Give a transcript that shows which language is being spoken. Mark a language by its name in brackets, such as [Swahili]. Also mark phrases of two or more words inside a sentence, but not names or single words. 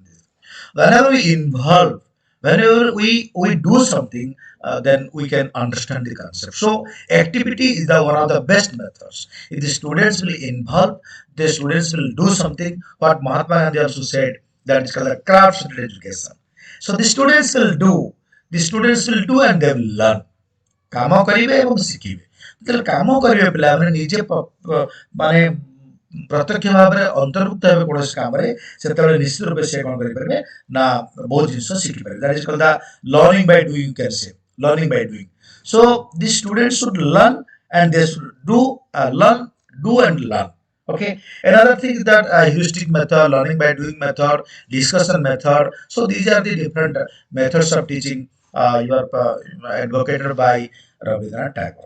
[English] Whenever we involve, whenever we do something, then we can understand the concept. So activity is the one of the best methods. If the students will involve, the students will do something. What Mahatma Gandhi also said, that is called the craft education. So the students will do and they will learn. [Odia] କାମ କରିବେ ଏବଂ ଶିଖିବେ। ଯେତେବେଳେ କାମ କରିବେ ପିଲାମାନେ ନିଜେ ମାନେ ପ୍ରତ୍ୟକ୍ଷ ଭାବରେ ଅନ୍ତର୍ଭୁକ୍ତ ହେବେ କୌଣସି କାମରେ, ସେତେବେଳେ ନିଶ୍ଚିତ ରୂପେ ସେ କ'ଣ କରିପାରିବେ ନା ବହୁତ ଜିନିଷ ଶିଖିପାରିବେ। [English] That is called the learning by doing, you can say learning by doing. So the students should learn and they should do and learn. Okay. Another thing is that heuristic method, learning by doing method, discussion method. So these are the different methods of teaching you are advocated by Rabindra Tagore.